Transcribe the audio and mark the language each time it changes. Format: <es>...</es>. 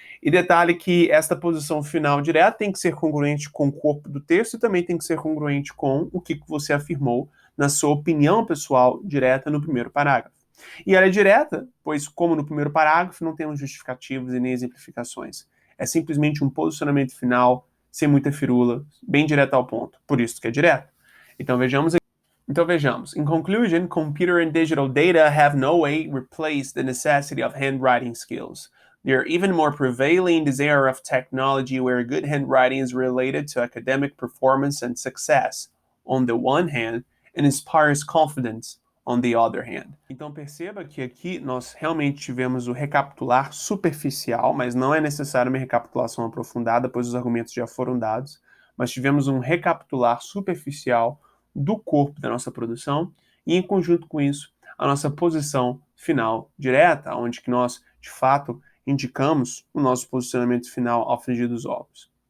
<pt>E detalhe que esta posição final direta tem que ser congruente com o corpo do texto e também tem que ser congruente com o que você afirmou na sua opinião pessoal direta no primeiro parágrafo. E ela é direta, pois, como no primeiro parágrafo, não temos justificativos e nem exemplificações. É simplesmente um posicionamento final, sem muita firula, bem direto ao ponto. Por isso que é direto. Então vejamos.</pt> <en>In conclusion, computer and digital data have no way replaced the necessity of handwriting skills. They are even more prevailing in this era of technology where good handwriting is related to academic performance and success, on the one hand, and inspires confidence on the other hand.</en> <pt>Então perceba que aqui nós realmente tivemos o recapitular superficial, mas não é necessário uma recapitulação aprofundada, pois os argumentos já foram dados, mas tivemos um recapitular superficial do corpo da nossa produção e, em conjunto com isso, a nossa posição final direta, onde que nós, de fato, indicamos o nosso posicionamento final ao frigir dos ovos.</pt>